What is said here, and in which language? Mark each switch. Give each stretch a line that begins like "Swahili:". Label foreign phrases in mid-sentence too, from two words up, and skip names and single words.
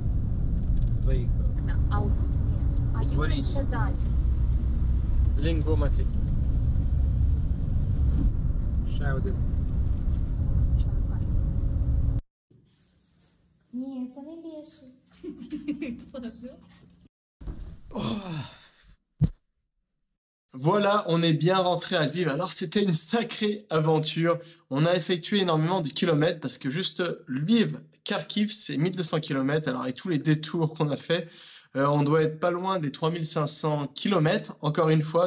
Ukrainian: Заїхав. А отут ні. А Юрій ще далі. Lingomatic. Ще один. Що ви кажете? Ні, це не леший.
French: Voilà, on est bien rentré à Lviv. Alors c'était une sacrée aventure. On a effectué énormément de kilomètres parce que juste Lviv, Kharkiv, c'est 1200 kilomètres. Alors avec tous les détours qu'on a fait, on doit être pas loin des 3500 kilomètres, encore une fois.